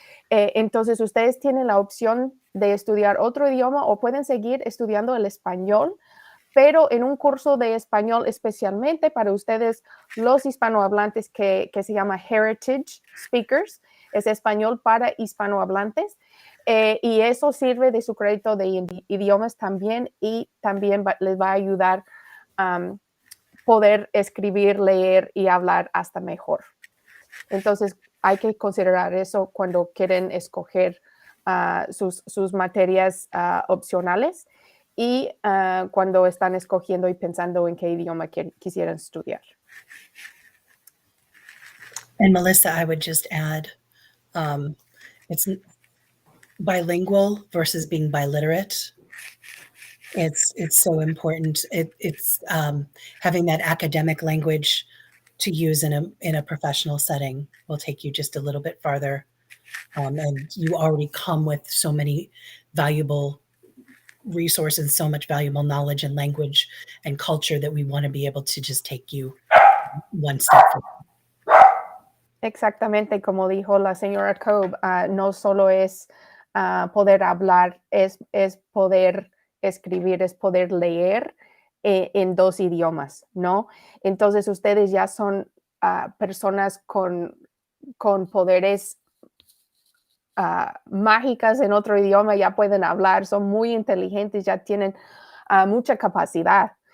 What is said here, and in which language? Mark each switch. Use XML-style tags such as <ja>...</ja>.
<es>Entonces, ustedes tienen la opción de estudiar otro idioma o pueden seguir estudiando el español, pero en un curso de español especialmente para ustedes, los hispanohablantes, que se llama Heritage Speakers, es español para hispanohablantes, y eso sirve de su crédito de idiomas también, y también les va a ayudar a poder escribir, leer y hablar hasta mejor. Entonces, hay que considerar eso cuando quieren escoger sus materias opcionales y cuando están escogiendo y pensando en qué idioma quisieran estudiar.</es> <en>And Melissa, I would just add, it's bilingual versus being biliterate. It's so important. It's having that academic language to use in a professional setting will take you just a little bit farther. And you already come with so many valuable resources, so much valuable knowledge and language and culture that we want to be able to just take you one step further.</en> <es>Exactamente, como dijo la señora Cobb, no solo es poder hablar, es poder escribir, es poder leer en dos idiomas, ¿no? Entonces ustedes ya son personas con poderes mágicas en otro idioma, ya pueden hablar, son muy inteligentes, ya tienen mucha capacidad.</es>